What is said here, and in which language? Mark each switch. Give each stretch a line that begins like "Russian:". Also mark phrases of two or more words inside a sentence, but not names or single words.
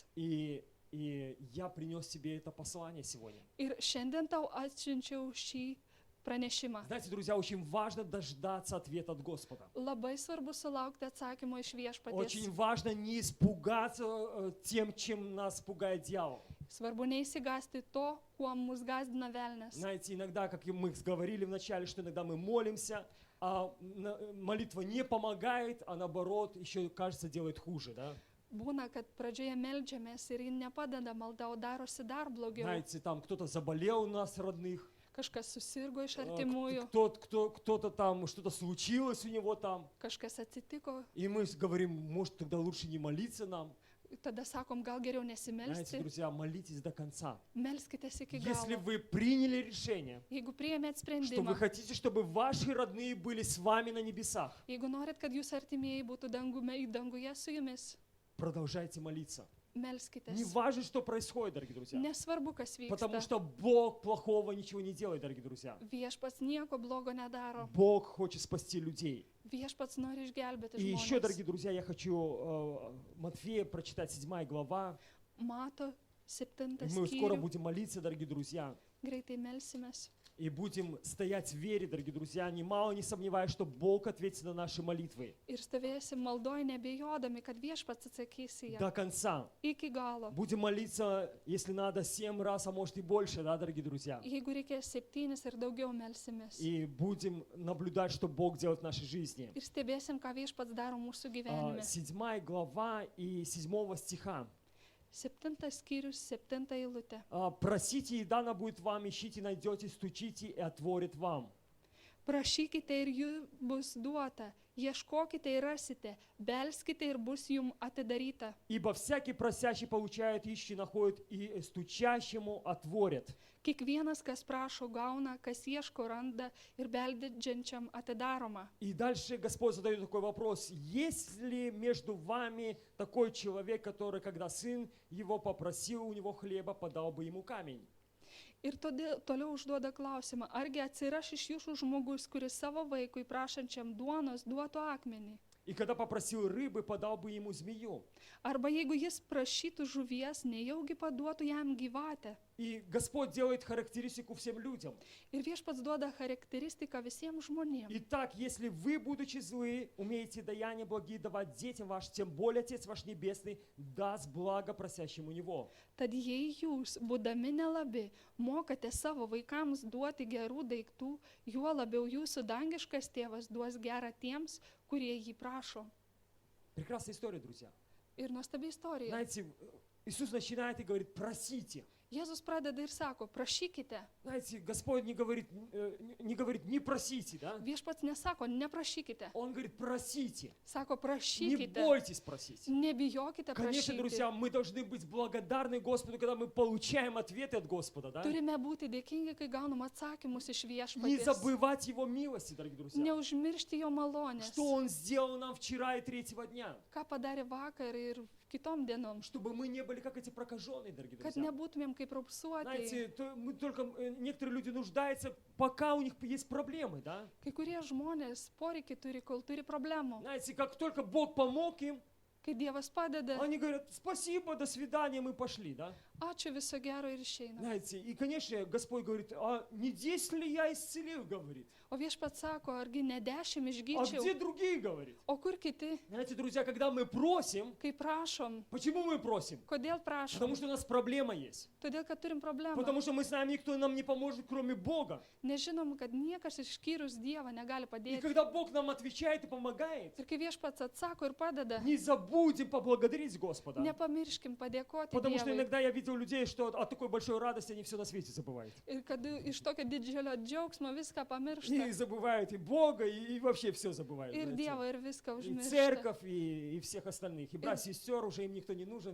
Russian: и я принес тебе это послание сегодня.
Lithuanian: Ir šiandien tau atsiunčiau šį pranešimą.
Russian: Знаете, друзья, очень важно дождаться ответа от Господа.
Lithuanian: Labai svarbu sulaukti atsakymo iš
Russian: Очень
Lithuanian: viešpaties.
Russian: важно не испугаться тем, чем нас пугает дьявол.
Lithuanian: Svarbu neįsigasti to, kuo mus gazdina velnes.
Russian: Знаете, иногда, как и мы говорили в начале, что иногда мы молимся, а молитва не помогает, а наоборот, еще, кажется, делает хуже, да?
Lithuanian: Būna, kad pradžioje meldžiamės ir ji nepadeda malda, o darosi dar blogiau.
Russian: Знаете, там кто-то заболел у нас родных,
Lithuanian: Kažkas susirgo iš artimųjų,
Russian: кто-то там, что-то случилось у него там,
Lithuanian: kažkas atsitiko.
Russian: и мы говорим, может, тогда лучше не молиться нам.
Lithuanian: Tada sakom, gal geriau
Russian: Знаете,
Lithuanian: nesimelsti.
Russian: друзья, молитесь до конца.
Lithuanian: Melskitės iki
Russian: Если
Lithuanian: galo.
Russian: вы приняли решение,
Lithuanian: Jeigu priėmėt
Russian: что вы
Lithuanian: sprendimą,
Russian: хотите, чтобы ваши родные были с вами на небесах,
Lithuanian: jeigu norit, kad jūs artimieji būtų danguje su jumis,
Russian: продолжайте молиться. Не
Lithuanian: melskitės.
Russian: важно, что происходит, дорогие друзья.
Lithuanian: Nesvarbu, kas
Russian: Потому
Lithuanian: vyksta.
Russian: что Бог плохого ничего не делает, дорогие друзья.
Lithuanian: Viešpats nieko blogo nedaro.
Russian: Бог хочет спасти людей.
Lithuanian: Viešpats nori išgelbėti
Russian: И еще, дорогие
Lithuanian: žmones.
Russian: друзья, я хочу Матфея прочитать 7 глава.
Lithuanian: Mato
Russian: И
Lithuanian: 7
Russian: мы скоро
Lithuanian: skyrių.
Russian: будем молиться, дорогие друзья.
Lithuanian: Greitai melsimės.
Russian: И будем стоять в вере, дорогие друзья, немало не сомневаясь, что Бог ответит на наши молитвы
Lithuanian: Ir stovėsim maldoj nebejodami, kad viešpats atsakys į ją.
Russian: до конца.
Lithuanian: Iki galo.
Russian: Будем молиться, если надо, 7 раз, а может и больше, да, дорогие друзья.
Lithuanian: Jeigu reikės 7 ir daugiau melsimės.
Russian: И будем наблюдать, что Бог делает в нашей жизни.
Lithuanian: Ir stebėsim, ką viešpats daro mūsų gyvenime.
Russian: 7 глава и 7 стиха.
Lithuanian: 7 skyrius, 7 eilutė.
Russian: Просите, и дано будет вам, ищите, найдете, стучите, и отворит вам.
Lithuanian: Prašykite ir jų bus duota, ieškokite ir rasite, belskite ir bus jums atidaryta.
Russian: Ибо всякий просящий получает, ищущий находит, и стучащему отворят.
Lithuanian: Kiekvienas, kas prašo, gauna, kas ieško, randa ir beldžiančiam atidaroma.
Russian: И дальше Господь задает такой вопрос. Есть ли между вами такой человек, который, когда сын его попросил у него хлеба, подал бы ему камень?
Lithuanian: Ir toliau užduoda klausimą, argi atsiras iš jūsų žmogus, kuris savo vaikui prašančiam duonos duotų akmenį?
Russian: И когда попросил рыбы, подал бы ему змею.
Lithuanian: Arba jeigu jis prašytų žuvies, nejaugi paduotų jam gyvatę?
Russian: И Господь делает характеристику всем людям.
Lithuanian: Ir viešpats duoda charakteristiką visiems žmonėms.
Russian: Итак, если вы, будучи злы, умеете даяния благие давать детям вашим, тем более Отец ваш Небесный даст благо просящему Него.
Lithuanian: Tad jei jūs, būdami nelabi, mokate savo vaikams duoti gerų daiktų, juo labiau jūsų dangiškas tėvas duos gerą tiems, kurie jį prašo.
Russian: Прекрасная история, друзья.
Lithuanian: Ir nuostabi istorija.
Russian: Знаете, Иисус начинает и говорит, просите.
Lithuanian: Jėzus pradeda ir sako, prašykite.
Russian: Знаете, Господь не говорит, не просите, да?
Lithuanian: Viešpats nesako, neprašykite.
Russian: Он говорит, просите.
Lithuanian: Sako,
Russian: Не
Lithuanian: prašykite.
Russian: бойтесь просить.
Lithuanian: Nebijokite
Russian: Конечно,
Lithuanian: prašyti.
Russian: друзья, мы должны быть благодарны Господу, когда мы получаем ответы от Господа, да?
Lithuanian: Turime būti dėkingi, kai gaunam atsakymus iš
Russian: Не
Lithuanian: viešpaties.
Russian: забывать Его милости, дорогие друзья.
Lithuanian: Neužmiršti jo malonės.
Russian: Что Он сделал нам вчера и третьего дня.
Lithuanian: Ką padarė vakar ir kitom dienom.
Russian: Чтобы мы не были как эти прокаженные, дорогие
Lithuanian: Kad
Russian: друзья.
Lithuanian: nebūtumėm kaip raupsuotieji.
Russian: Знаете, мы только, некоторые люди нуждаются, пока у них есть проблемы, да?
Lithuanian: Kai kurie žmonės poreikį turi, kol turi problemų.
Russian: Знаете, как только Бог помог им,
Lithuanian: Kai Dievas padeda,
Russian: они говорят, спасибо, до свидания, мы пошли, да?
Lithuanian: ačiū, viso gero ir išeina.
Russian: Знаете, и, конечно, Господь говорит, а не 10 ли я исцелил, говорит,
Lithuanian: O viešpats sako, argi ne 10
Russian: а
Lithuanian: išgyčiau,
Russian: где другие, говорит.
Lithuanian: o kur kiti,
Russian: Знаете, друзья, когда мы просим,
Lithuanian: kai prašom,
Russian: почему мы просим?
Lithuanian: kodėl
Russian: Потому
Lithuanian: prašom?
Russian: что у нас проблема есть.
Lithuanian: Todėl, kad turim problemą.
Russian: Потому что мы знаем, никто нам не поможет, кроме Бога.
Lithuanian: Nežinom, kad niekas išskyrus Dievą negali
Russian: И
Lithuanian: padėti.
Russian: когда Бог нам отвечает и помогает,
Lithuanian: Ir kai viešpats atsako ir padeda,
Russian: не забудем поблагодарить Господа.
Lithuanian: nepamirškim padėkoti
Russian: Потому что
Lithuanian: Dievui.
Russian: иногда я видел людей, что от такой большой радости они все на свете забывают.
Lithuanian: Ir kad iš tokio didžiulio džiaugsmo viską
Russian: И
Lithuanian: pamiršta.
Russian: забывают и Бога, и вообще все забывают.
Lithuanian: Ir
Russian: знаете.
Lithuanian: Dievą, ir viską
Russian: И
Lithuanian: užmiršta.
Russian: церковь, и всех остальных. И брат, сестер уже им никто не нужен.